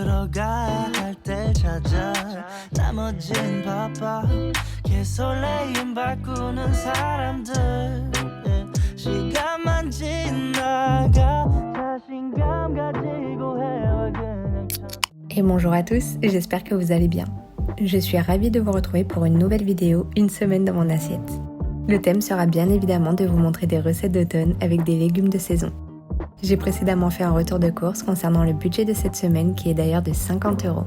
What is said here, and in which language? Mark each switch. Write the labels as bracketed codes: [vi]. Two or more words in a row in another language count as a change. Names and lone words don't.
[ko] 할 때 찾아 나머진 바빠 개설레임 바꾸는 사람들 시간만 지나가 자신감 가지고 해와 그냥 [fr] Et bonjour à tous, j'espère que vous allez bien. Je suis ravie de vous retrouver pour une nouvelle vidéo, une semaine dans mon assiette. Le thème sera bien évidemment de vous montrer des recettes d'automne avec des légumes de saison. J'ai précédemment fait un retour de course concernant le budget de cette semaine qui est d'ailleurs de 50 €.